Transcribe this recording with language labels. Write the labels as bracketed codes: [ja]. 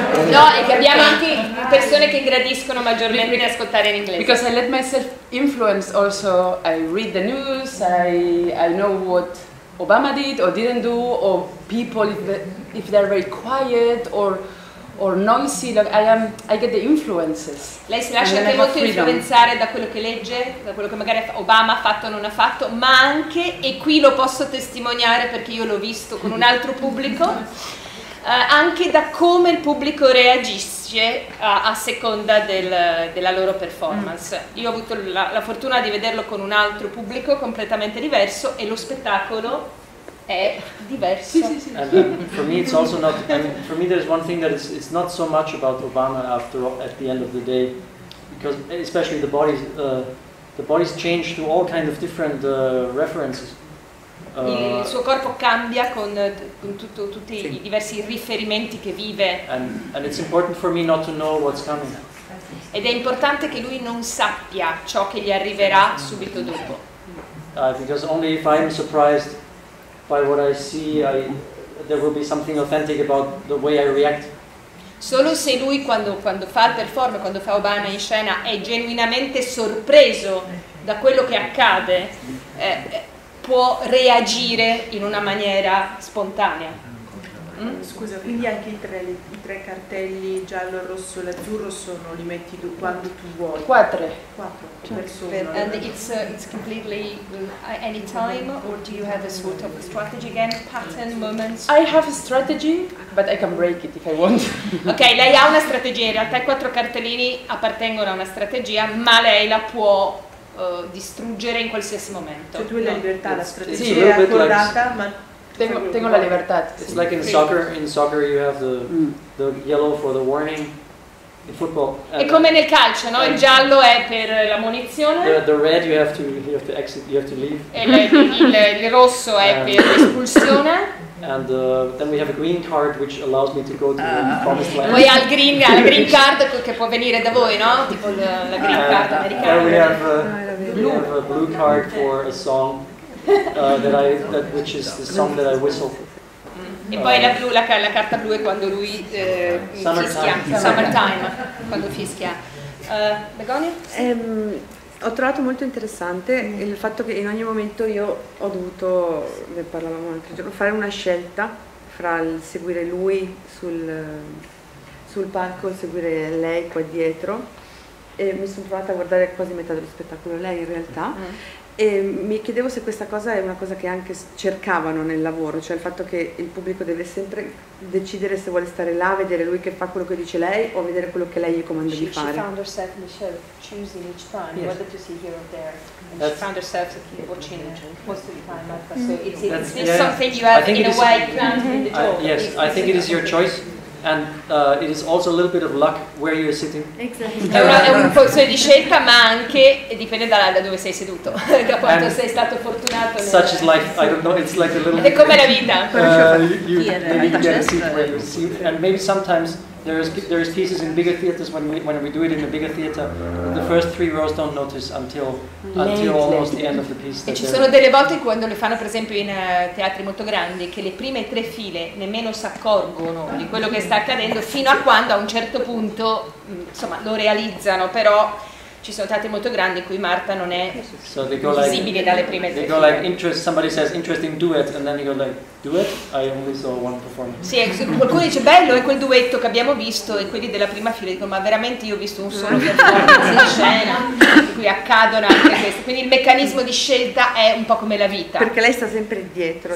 [it] no, è che abbiamo anche persone che gradiscono maggiormente di ascoltare in inglese. [en] Because I let myself influence also. I read the news, I know what Obama did or didn't do, or people if they're very quiet or noisy, like I get the influences. [it] Lei si lascia anche molto influenzare da quello che legge, da quello che magari Obama ha fatto o non ha fatto, ma anche, e qui lo posso testimoniare perché io l'ho visto con un altro pubblico, anche da come il pubblico reagisce a seconda della loro performance. Io ho avuto la fortuna di vederlo con un altro pubblico completamente diverso, e lo spettacolo è diverso. [en] And for me, it's also not. I mean, for me, there's one thing that it's not so much about Obama at the end of the day, because especially the bodies change to all kinds of different references. [it] Il suo corpo cambia con tutti i diversi riferimenti che vive. [en] And it's important for me not to know what's coming. [it] Ed è importante che lui non sappia ciò che gli arriverà subito dopo. [en] Because only if I'm surprised by what I see, there will be something authentic about the way I react. [it] Solo se lui quando fa il performance, quando fa Obama in scena, è genuinamente sorpreso da quello che accade, può reagire in una maniera spontanea. Scusa, quindi anche i tre cartelli giallo, rosso e l'azzurro li metti tu quando tu vuoi? Quattro persone. [en] And it's completely any time, or do you have a sort of strategy again, pattern, moments? I have a strategy, but I can break it if I want. [it] Ok, lei ha una strategia, in realtà i 4 cartellini appartengono a una strategia, ma lei la può distruggere in qualsiasi momento. Cioè tu hai la libertà, la strategia è accordata, ma tengo la libertà. [en] It's like in soccer. In soccer you have the yellow for the warning. In football. [it] È come nel calcio, no? Il giallo è per la munizione. [en] The red you have to exit, you have to leave. [it] E il rosso è per l'espulsione. [en] And then we have a green card which allows me to go to the promised land. [it] Poi ha la green card che può venire da voi, no? Tipo la green card americana. [en] We have a blue card for a song which is the song that I whistle. [it] E poi la carta blu è quando lui fischia, summertime, quando fischia. Begonia? Ho trovato molto interessante il fatto che in ogni momento io ho dovuto, ne parlavamo l'altro giorno, fare una scelta fra il seguire lui sul palco e seguire lei qua dietro, e mi sono trovata a guardare quasi metà dello spettacolo lei in realtà. E mi chiedevo se questa cosa è una cosa che anche cercavano nel lavoro, cioè il fatto che il pubblico deve sempre decidere se vuole stare là, vedere lui che fa quello che dice lei o vedere quello che lei gli comanda di fare. [en] She found herself in the show choosing each time whether to see here or there, and she found herself watching most of the time. So it's something you have in a way planted in the jaw. Yes, I think it is your choice. And it is also a little bit of luck where you're sitting. Exactly. [it] È un po' di scelta, ma anche dipende da dove sei seduto, da quanto sei stato fortunato. [en] Such is life. I don't know. It's like a little. [it] È come la vita. [en] Maybe you get a seat where you see, and maybe sometimes there is pieces in bigger theaters when we do it in a bigger theater. The first 3 rows don't notice until almost the end of the piece. [it] E ci sono delle volte quando le fanno per esempio in teatri molto grandi che le prime 3 file nemmeno si accorgono di quello che sta accadendo fino a quando a un certo punto insomma lo realizzano, però ci sono teatri molto grandi in cui Marta non è visibile dalle prime 3 file. [en] Like somebody says interesting duet and then you go like duet? I only saw one performance. [it] Sì, qualcuno dice bello è quel duetto che abbiamo visto, e quelli della prima fila dicono ma veramente io ho visto un solo performance in scena in cui accadono anche questi, quindi il meccanismo di scelta è un po' come la vita. Perché lei sta sempre dietro.